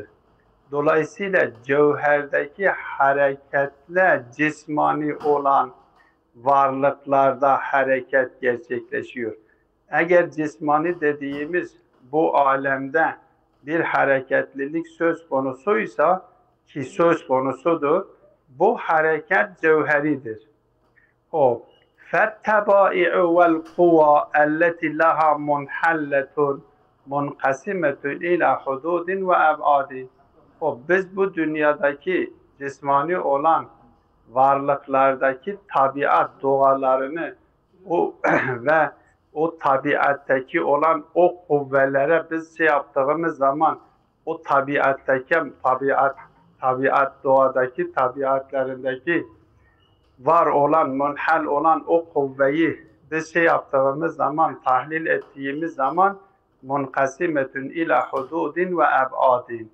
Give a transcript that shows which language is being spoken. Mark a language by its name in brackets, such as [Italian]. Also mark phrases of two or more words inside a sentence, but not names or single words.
[Turkish] Dolayısıyla cevherdeki hareketle cismani olan varlıklarda hareket gerçekleşiyor. Eğer cismani dediğimiz bu alemde bir hareketlilik söz konusuysa ki söz konusudur, bu hareket cevheridir. [Arabic] O فَالتَّبَائِعُ وَالْقُوَى الَّتِي لَهَا مُنْحَلَّةٌ مُنْقَسِمَةٌ إِلَى حُدُودٍ وَأَبْعَادٍ. [Turkish] Biz bu dünyadaki cismani olan varlıklardaki tabiat doğalarını ve o tabiattaki olan o kuvvelere biz yaptığımız zaman o tabiattaki tabiat doğadaki tabiatlarındaki var olan, munhal olan o kuvveyi biz yaptığımız zaman, tahlil ettiğimiz zaman [Arabic] مُنْقَسِمَةٌ إِلَى حُدُودٍ وَأَبْعَادٍ.